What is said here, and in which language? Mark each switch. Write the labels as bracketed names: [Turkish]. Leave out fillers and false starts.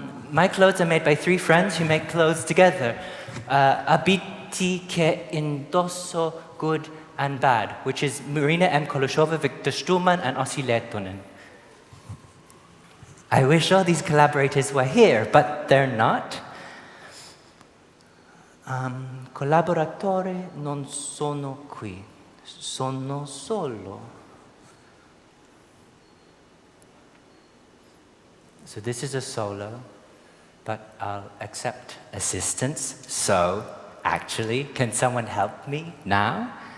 [English] My clothes are made by 3 friends who make clothes together. [Italian] Abiti che indosso [English] good and bad, which is Marina M, Kolushova, Victor Stuhlmann, and Ossi Lehtonen. I wish all these collaborators were here, but they're not. [Italian] Collaboratori non sono qui, sono solo. [English] So this is a solo, but I'll accept assistance. So, actually, can someone help me now?